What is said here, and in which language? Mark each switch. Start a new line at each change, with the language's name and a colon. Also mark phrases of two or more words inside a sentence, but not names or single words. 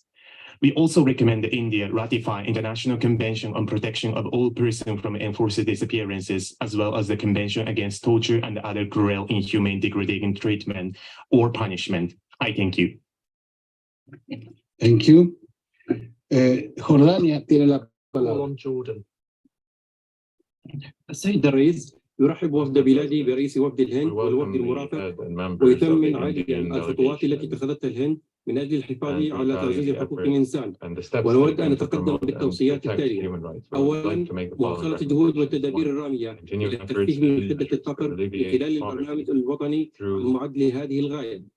English: We also recommend that India ratify International Convention on Protection of All Persons from Enforced Disappearances, as well as the Convention Against Torture and other cruel, inhumane, degrading treatment or punishment. I thank you. Thank you.
Spanish: Jordania tiene la palabra.
English: On Jordan.
Arabic: السيد الرئيس يرحب وفد بلادي برئيس وفد الهند والوفد المرافق ويثمن عاجلا الخطوات التي اتخذتها الهند من اجل الحفاظ على تعزيز حقوق الانسان ونود ان نتقدم بالتوصيات التاليه. اولا مواصله الجهود والتدابير الراميه الى تخفيف من حده الفقر من خلال البرنامج الوطني المعد لهذه الغايه.